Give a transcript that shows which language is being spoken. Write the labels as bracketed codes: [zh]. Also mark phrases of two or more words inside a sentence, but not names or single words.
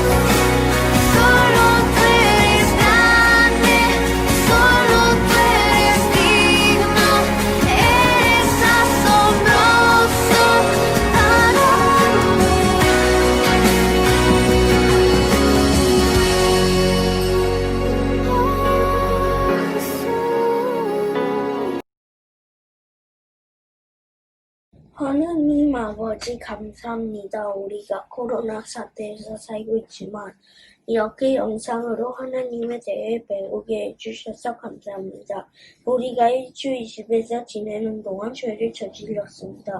[es] Solo tú eres grande, solo tú eres digno, eres asombroso para mí. [ko] 하나님 아버지 감사합니다. 우리가 코로나 사태에서 살고 있지만 이렇게 영상으로 하나님에 대해 배우게 해주셔서 감사합니다. 우리가 일주일 집에서 지내는 동안 죄를 저질렀습니다.